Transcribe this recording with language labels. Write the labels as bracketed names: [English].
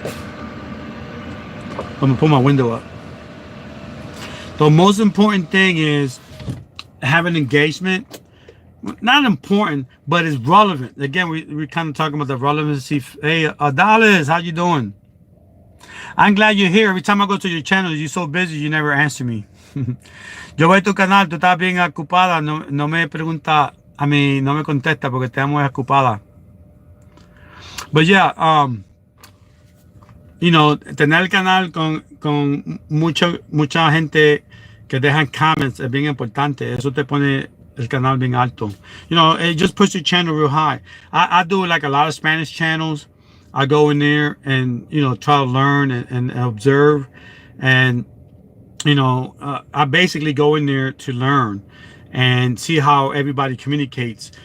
[English] I'm gonna put my window up. The most important thing is having engagement. Not important, but it's relevant. Again, we're kind of talking about the relevancy. Hey, Adalis, how you doing? I'm glad you're here. Every time I go to your channel, you're so busy, you never answer me. [Spanish] Yo voy a tu canal, tú estás bien ocupada, no me pregunta, a mí no me contesta porque estás muy ocupada. [English] But yeah, [Spanish] tener el canal con mucha gente que dejan comments es bien importante. Eso te pone el canal bien alto. [English] It just puts your channel real high. I do like a lot of Spanish channels. I go in there and try to learn and observe, and I basically go in there to learn and see how everybody communicates.